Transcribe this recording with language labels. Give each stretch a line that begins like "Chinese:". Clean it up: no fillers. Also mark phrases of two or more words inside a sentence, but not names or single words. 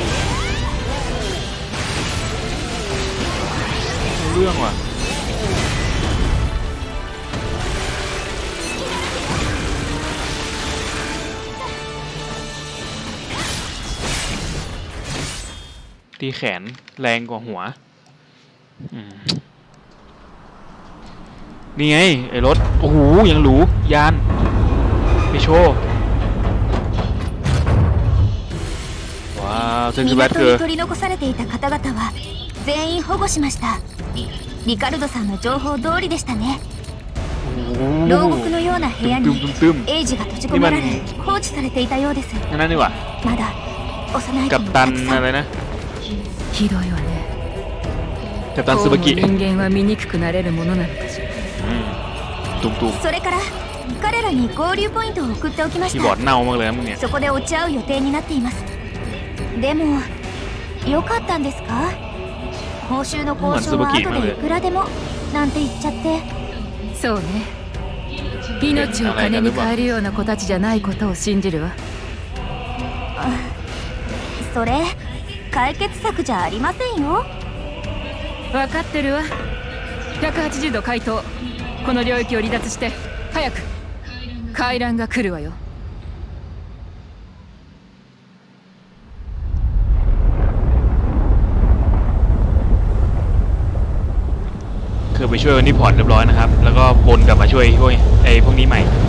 Thai: เรื่องว่ะตีแขนแรงกว่าหัว นี่ไงไอ้รถโอ้โหยังหรูยานไปโชว์ว้าวเซนซิบัตเกอร์
Japanese: 取り残されていた方々は全員保護しましたリカルドさんの情報通りでしたね牢獄のような部屋にエイジが閉じ込められ放置されていたようです
Thai: นั่นนี่ว่ะ
Japanese: まだ幼い子
Thai: กัป
Japanese: も
Thai: ตัน
Japanese: たくさん
Thai: อะไรนะ
Japanese: ひどいわね
Thai: กัปตันซูบากิ
Japanese: こうも人間は醜くなれるものなのかしら。
Thai: ตุ้มตุ้ม
Japanese: それから彼らに合流ポイントを送っておきま
Thai: คี
Japanese: し
Thai: ย์บอร์
Japanese: た
Thai: ดเน่ามากเลยนะมึงเนี่ย
Japanese: そこで落ち合う予定になっていますでもよかったんですか報酬の交渉は後でいくらでもなんて言っちゃってそうね。命を金に換えるような子たちじゃないことを信じるわ。それ解決策じゃありませんよ分かってるわ。180度回答。この領域を離脱して早く。回覧が来るわよ。
Thai: คือไปช่วยคนที่พอร์ตเรียบร้อยนะครับ แล้วก็วนกลับมาช่วยไอ้พวกนี้ใหม่